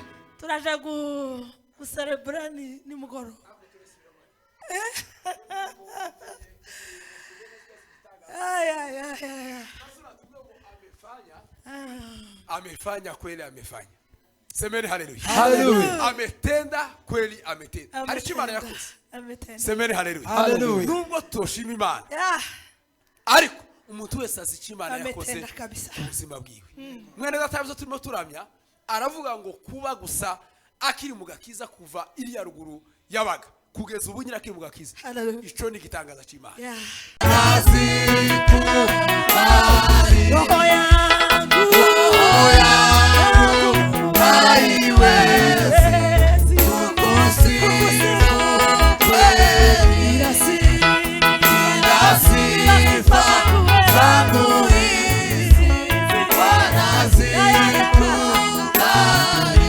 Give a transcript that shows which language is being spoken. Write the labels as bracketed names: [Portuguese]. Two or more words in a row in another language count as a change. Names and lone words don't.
[Rundi] Turaja kucelebrate ni mugoro. [Swahili] Amefanya kweli, amefanya. Semeni haleluya. Haleluya. Ametenda kweli, ametenda. [Rundi] Hari Imana yakoze. [Swahili] Ametenda. Semeni haleluya. Haleluya. [Rundi] Nubwo toshima Imana, Ah, ariko umuntu wese azi Imana yakoze [Swahili] ametenda kabisa. [Rundi] ubuzima bwiwe. Mwene databizo turimo turamya, aravuga ngo kuba gusa akiri mu gakiza kuva iriya ruguru yabaga kugeza ubu nyina akiri mu gakiza. Haleluya. Ico ni gitangaza c'Imana. Yeah. [Swahili] Roho yangu haiwezi kukusifu kweli, ila sifa zangu hizi Bwana zikubali.